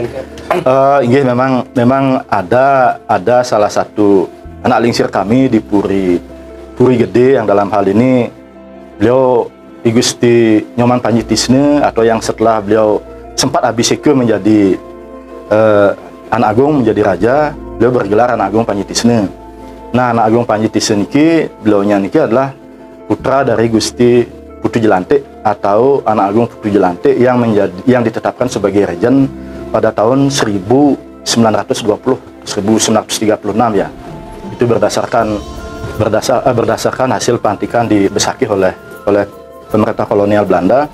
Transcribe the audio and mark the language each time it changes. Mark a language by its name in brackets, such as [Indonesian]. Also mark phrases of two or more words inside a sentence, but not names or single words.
[Indonesian] Iya, memang ada salah satu anak lingsir kami di Puri Gede yang dalam hal ini beliau I Gusti Nyoman Panji Tisne, atau yang setelah beliau sempat abiseke menjadi anak agung, menjadi raja, beliau bergelar anak agung Panji Tisne. Nah, anak agung Panji Tisne niki beliaunya niki adalah putra dari Gusti Putu Jelante atau anak agung Putu Jelante yang ditetapkan sebagai rejen pada tahun 1936 ya. Itu berdasarkan hasil pelantikan di Besakih oleh pemerintah kolonial Belanda.